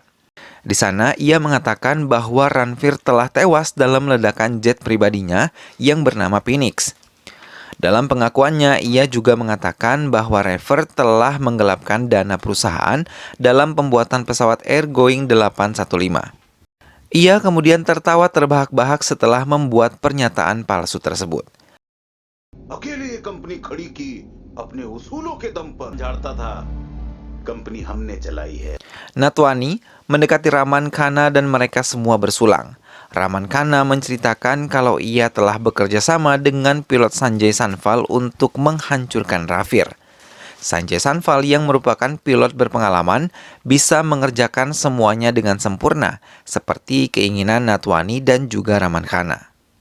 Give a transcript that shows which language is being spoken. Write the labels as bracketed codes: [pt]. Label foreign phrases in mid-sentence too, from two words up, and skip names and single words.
[id] Di sana, ia mengatakan bahwa Ranveer telah tewas dalam ledakan jet pribadinya yang bernama Phoenix. Dalam pengakuannya, ia juga mengatakan bahwa Ranveer telah menggelapkan dana perusahaan dalam pembuatan pesawat Airgoing 815. Ia kemudian tertawa terbahak-bahak setelah membuat pernyataan palsu tersebut. [hi] अकेले ये कंपनी खड़ी की अपने उसूलों के दम पर झाड़ता था कंपनी हमने चलाई है. [id] Natwani mendekati Rahman Khanna dan mereka semua bersulang. Rahman Khanna menceritakan kalau ia telah bekerja sama dengan pilot Sanjay Sanfal untuk menghancurkan Ranveer. Sanjay Sanfal yang merupakan pilot berpengalaman bisa mengerjakan semuanya dengan sempurna, seperti keinginan Natwani dan juga Rahman Khanna.